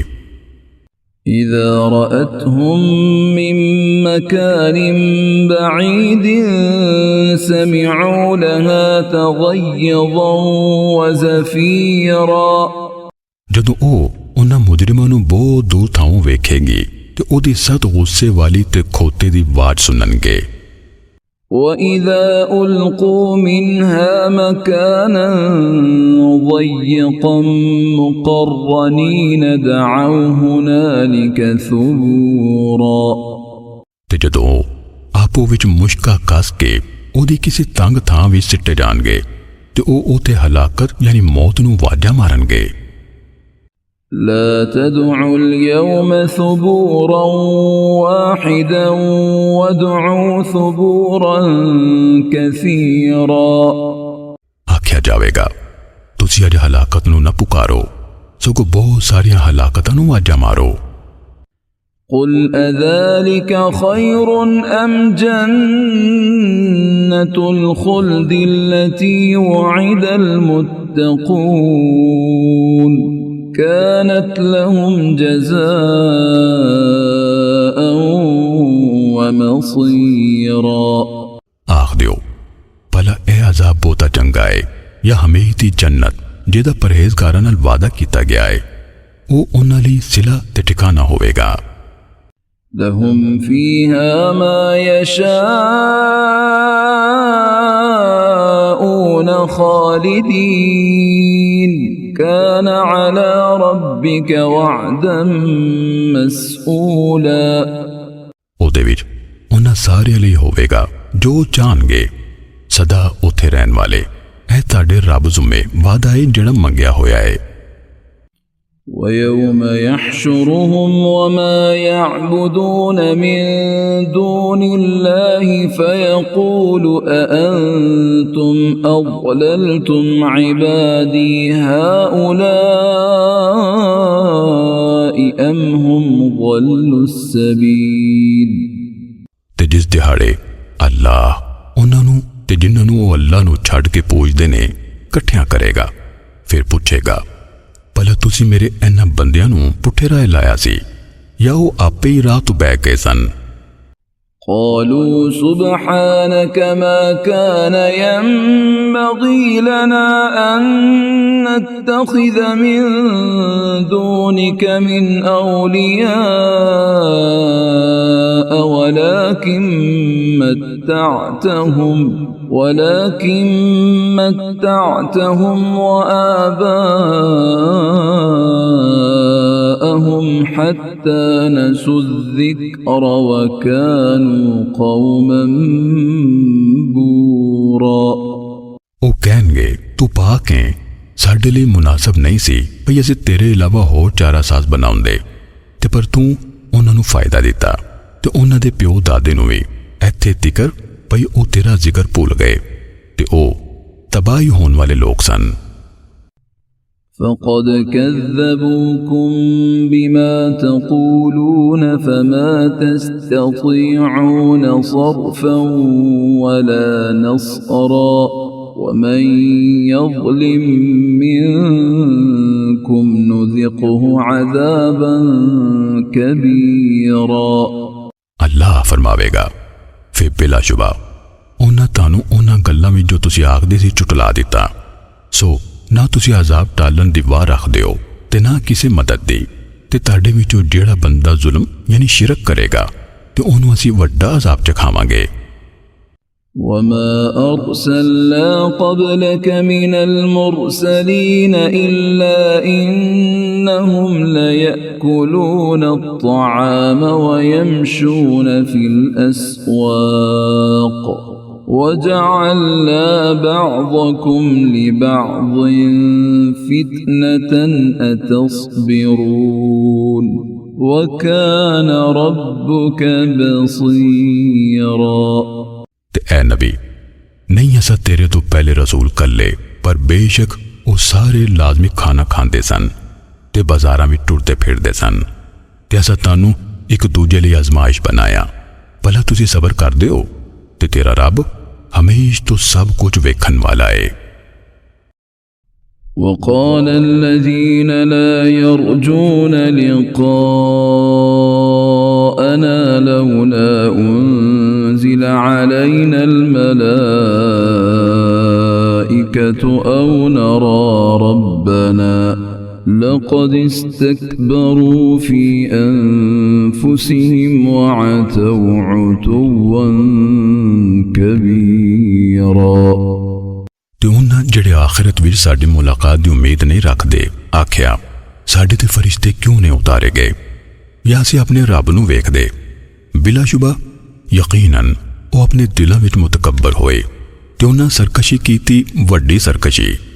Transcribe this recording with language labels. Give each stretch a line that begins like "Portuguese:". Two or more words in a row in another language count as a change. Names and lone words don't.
Arabic: إذا رأتهم من مكان بعيد سمعوا لها تغيظا وزفيرا
Punjabi: ਜਦੋਂ ਓ ਉਨ੍ਹਾਂ ਮੁਜਰਿਮਾਂ ਨੂੰ ਬਹੁਤ ਦੂਰ ਥਾਓਂ ਵੇਖੇਗੀ ਤੇ ਓਦੀ ਸਖ਼ਤ ਗੁੱਸੇ ਵਾਲੀ ਤੇ ਖੋਤੇ ਦੀ ਆਵਾਜ਼ ਸੁਣਨਗੇ।
Arabic: وإذا ألقوا منها مكانا ضيقا مقرنين دعوا هنالك ثبورا
Punjabi: ਤੇ ਜਦੋਂ ਆਪੋ ਵਿੱਚ ਮੁਸ਼ਕਾਂ ਕੱਸ ਕੇ ਓਦੀ ਕਿਸੀ ਤੰਗ ਥਾਂ ਵਿੱਚ ਸਿੱਟੇ ਜਾਣਗੇ ਤੇ ਓ ਉੱਤੇ ਹਲਾਕਤ ਯਾਨੀ ਮੌਤ ਨੂੰ ਵਾਜਾਂ ਮਾਰਨਗੇ।
Arabic: لا تدعوا اليوم ثبورا واحدا وادعوا ثبورا كثيرا
Punjabi: ਆਖਿਆ ਜਾਵੇਗਾ ਤੁਸੀਂ ਅੱਜ ਹਲਾਕਤ ਨੂੰ ਨਾ ਪੁਕਾਰੋ ਸਗੋਂ ਬਹੁਤ ਸਾਰੀਆਂ ਹਲਾਕਤਾਂ ਨੂੰ ਵਾਜਾਂ ਮਾਰੋ।
Arabic: قل أذلك خير أم جنة الخلد التي وعد المتقون كانت لهم جزاء ومصيرا
Punjabi: ਆਖ ਦਿਓ ਭਲਾ ਏ ਅਜ਼ਾਬ ਬਹੁਤਾ ਚੰਗਾ ਹੈ ਯਾ ਹਮੇਸ਼ਾ ਦੀ ਜੰਨਤ ਜਿਹਦਾ ਪਰਹੇਜ਼ਗਾਰਾਂ ਨਾਲ ਵਾਅਦਾ ਕੀਤਾ ਗਿਆ ਹੈ ਵੋ ਉਨ੍ਹਾਂ ਲਈ ਸਿਲਾ ਤੇ ਟਿਕਾਣਾ ਹੋਵੇਗਾ।
Arabic: لهم فيها ما يشاءون خالدين كان على ربك وعدا مسئولا
Punjabi: ਉਹਦੇ ਵਿੱਚ ਉਹਨਾਂ ਸਾਰਿਆਂ ਲਈ ਹੋਵੇਗਾ ਜੋ ਚਾਹਣਗੇ ਸਦਾ ਉੱਥੇ ਰਹਿਣ ਵਾਲੇ। ਇਹ ਤੁਹਾਡੇ ਰੱਬ ਜ਼ੁਮੇ ਵਾਦਾ ਹੈ ਜਿਹੜਾ ਮੰਗਿਆ ਹੋਇਆ ਹੈ।
Arabic: ويوم يحشرهم وما يعبدون من دون الله فيقول أأنتم أضللتم عبادي هؤلاء أم هم ضلوا السبيل
Punjabi: ਤੇ ਜਿਸ ਦਿਹਾੜੇ ਅੱਲਾਹ ਉਹਨਾਂ ਨੂੰ ਤੇ ਜਿਨ੍ਹਾਂ ਨੂੰ ਉਹ ਅੱਲਾਹ ਨੂੰ ਛੱਡ ਕੇ ਪੂਜਦੇ ਨੇ ਇਕੱਠਿਆਂ ਕਰੇਗਾ ਫਿਰ ਪੁੱਛੇਗਾ ਭਲਾ ਤੁਸੀਂ ਮੇਰੇ ਇਨ੍ਹਾਂ ਬੰਦਿਆਂ ਨੂੰ ਪੁੱਠੇ ਰਾਹ ਲਾਇਆ ਸੀ ਯਾ ਵੋ ਆਪੇ ਹੀ ਰਾਹ ਤੋਂ ਬਹਿ ਗਏ ਸਨ।
Arabic: قالوا سبحانك ما كان ينبغي لنا أن نتخذ من دونك من أولياء ولكن متعتهم وآباءهم حتى نسوا الذكر وكانوا قوما بورا
Punjabi: ਉਹ ਕਹਿਣਗੇ ਤੂੰ ਪਾਕ ਹੈ ਸਾਡੇ ਲਈ ਮੁਨਾਸਬ ਨਹੀਂ ਸੀ ਭਈ ਅਸੀਂ ਤੇਰੇ ਇਲਾਵਾ ਹੋਰ ਚਾਰਾ ਸਾਜ਼ ਬਣਾਉਂਦੇ ਤੇ ਪਰ ਤੂੰ ਉਹਨਾਂ ਨੂੰ ਫਾਇਦਾ ਦਿੱਤਾ ਤੇ ਉਹਨਾਂ ਦੇ ਪਿਓ ਦਾਦੇ ਨੂੰ ਵੀ ਇੱਥੇ ਤਿਕਰ ਭਈ ਉਹ ਤੇਰਾ ਜ਼ਿਕਰ ਭੁੱਲ ਗਏ ਤੇ ਉਹ ਤਬਾਹੀ ਹੋਣ ਵਾਲੇ ਲੋਕ ਸਨ।
Arabic: فقد كذبوكم بما تقولون فما تستطيعون صرفا ولا نصرا ومن يظلم منكم نذقه عذابا كبيرا
Punjabi: ਅੱਲਾਹ ਫ਼ਰਮਾਵੇਗਾ ਫਿਰ ਬਿਲਾਸ਼ੁਬਾ ਉਨ੍ਹਾਂ ਤਾਨੂੰ ਉਨ੍ਹਾਂ ਗੱਲਾਂ ਵਿੱਚ ਜੋ ਤੁਸੀਂ ਆਖਦੇ ਸੀ ਚੁਟਲਾ ਦਿੱਤਾ ਸੋ ਨਾ ਤੁਸੀਂ ਅਜ਼ਾਬ ਟਾਲਣ ਦੀ ਵਾਹ ਰੱਖਦੇ ਹੋ ਤੇ ਨਾ ਕਿਸੀ ਮਦਦ ਦੀ ਤੇ ਤੁਹਾਡੇ ਵਿੱਚੋਂ ਜਿਹੜਾ ਬੰਦਾ ਜ਼ੁਲਮ ਯਾਨੀ ਸ਼ਿਰਕ ਕਰੇਗਾ ਤੇ ਓਨੂੰ ਅਸੀਂ ਵੱਡਾ ਅਜ਼ਾਬ ਚਖਾਵਾਂਗੇ।
Arabic: وما أرسلنا قبلك من المرسلين إلا إنهم ليأكلون الطعام ويمشون في الأسواق وجعلنا بعضكم لبعض فتنة أتصبرون وكان ربك بصيرا
Punjabi: ਤੇ ਐ ਨਬੀ ਨਹੀਂ ਅਸਾਂ ਤੇਰੇ ਤੋਂ ਪਹਿਲੇ ਰਸੂਲ ਕੱਲੇ ਪਰ ਬੇਸ਼ੱਕ ਉਹ ਸਾਰੇ ਲਾਜ਼ਮੀ ਖਾਣਾ ਖਾਂਦੇ ਸਨ ਤੇ ਬਾਜ਼ਾਰਾਂ ਵਿੱਚ ਟੁਰਦੇ ਫਿਰਦੇ ਸਨ ਤੇ ਅਸਾਂ ਤੁਹਾਨੂੰ ਇੱਕ ਦੂਜੇ ਲਈ ਅਜ਼ਮਾਇਸ਼ ਬਣਾਇਆ ਭਲਾ ਤੁਸੀਂ ਸਬਰ ਕਰਦੇ ਹੋ ਤੇ ਤੇਰਾ ਰੱਬ ਹਮੇਸ਼ਾ ਤੋਂ ਸਭ ਕੁਝ ਵੇਖਣ ਵਾਲਾ ਹੈ
Arabic: وقال الذين لا يرجون لقاءنا لولا أنزل علينا الملائكة أو نرى ربنا لقد استكبروا في أنفسهم وعتوا عتوا كبيرا
Punjabi: ਤੇ ਉਹਨਾਂ ਜਿਹੜੇ ਆਖਿਰਤ ਵਿੱਚ ਸਾਡੀ ਮੁਲਾਕਾਤ ਦੀ ਉਮੀਦ ਨਹੀਂ ਰੱਖਦੇ ਆਖਿਆ ਸਾਡੇ ਤੇ ਫਰਿਸ਼ਤੇ ਕਿਉਂ ਨਹੀਂ ਉਤਾਰੇ ਗਏ ਜਾਂ ਅਸੀਂ ਆਪਣੇ ਰੱਬ ਨੂੰ ਵੇਖਦੇ ਬਿਲਾਸ਼ੁਬਾ ਯਕੀਨਨ ਉਹ ਆਪਣੇ ਦਿਲਾਂ ਵਿੱਚ ਮੁਤਕੱਬਰ ਹੋਏ ਤੇ ਉਹਨਾਂ ਸਰਕਸ਼ੀ ਕੀਤੀ ਵੱਡੀ ਸਰਕਸ਼ੀ